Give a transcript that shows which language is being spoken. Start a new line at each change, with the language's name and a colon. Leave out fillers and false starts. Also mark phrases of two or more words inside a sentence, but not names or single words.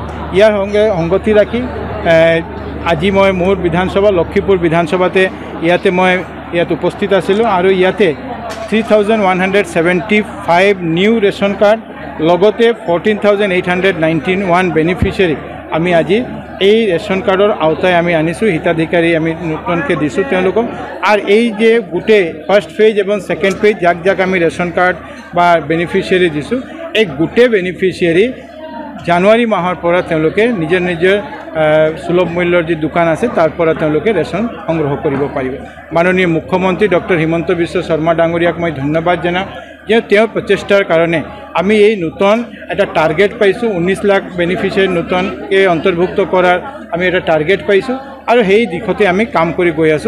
Assamese: ইয়াৰ সংগতি ৰাখি আজি মই মোৰ বিধানসভা লক্ষীপুৰ বিধানসভাতে ইয়াত উপস্থিত আছিলোঁ আৰু ইয়াতে 3,175 নিউ ৰেচন কাৰ্ড লগতে 14,891 বেনিফিচিয়াৰী আমি আজি এই ৰেচন কাৰ্ডৰ আওতাই আমি আনিছোঁ, হিতাধিকাৰী আমি নতুনকৈ দিছোঁ তেওঁলোকক। আৰু এই যে গোটেই ফাৰ্ষ্ট ফেজ এবং সেকেন্ড ফেজ যাক আমি ৰেচন কাৰ্ড বা বেনিফিচিয়াৰী দিছোঁ, এই গোটেই বেনিফিচিয়াৰী জানুৱাৰী মাহৰ পৰা তেওঁলোকে নিজৰ সুলভ মূল্যৰ যি দোকান আছে তাৰ পৰা তেওঁলোকে ৰেচন সংগ্ৰহ কৰিব পাৰিব। মাননীয় মুখ্যমন্ত্ৰী ডক্টৰ হিমন্ত বিশ্ব শৰ্মা ডাঙৰীয়াক মই ধন্যবাদ জনাওঁ যে তেওঁৰ প্ৰচেষ্টাৰ কাৰণে আমি এই নতুন এটা টাৰ্গেট পাইছোঁ, 19 লাখ বেনিফিচিয়াৰী নতুনকৈ অন্তৰ্ভুক্ত কৰাৰ আমি এটা টাৰ্গেট পাইছোঁ আৰু সেই দিশতে আমি কাম কৰি গৈ আছোঁ।